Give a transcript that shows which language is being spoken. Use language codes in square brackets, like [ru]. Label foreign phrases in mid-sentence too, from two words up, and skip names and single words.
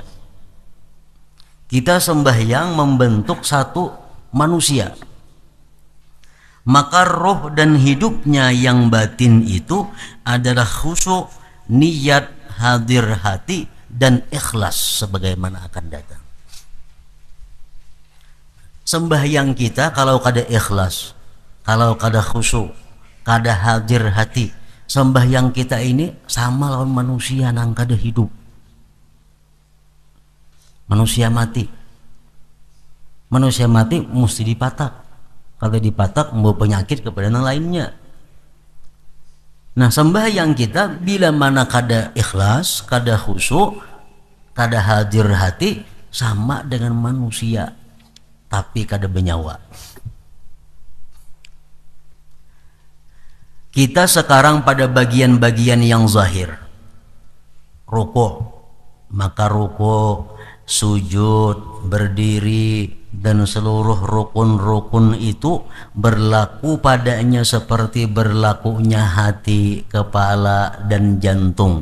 [id] Kita sembahyang membentuk satu manusia. Maka roh dan hidupnya yang batin itu adalah khusyuk, niat, hadir hati, dan ikhlas sebagaimana akan datang. [bjn] Sembahyang kita kalau kada ikhlas, kalau kada khusyuk, kada hadir hati, sembahyang kita ini sama lawan manusia nang kada hidup. [id] Manusia mati. [bjn] Manusia mati mesti dipatak. Kalau dipatak membawa penyakit kepada yang lainnya. Nah, sembahyang kita bila mana kada ikhlas, kada khusyuk, kada hadir hati, sama dengan manusia tapi kada bernyawa. [id] Kita sekarang pada bagian-bagian yang zahir. Rukuk, maka rukuk, sujud, berdiri, dan seluruh rukun-rukun itu berlaku padanya seperti berlakunya hati, kepala, dan jantung.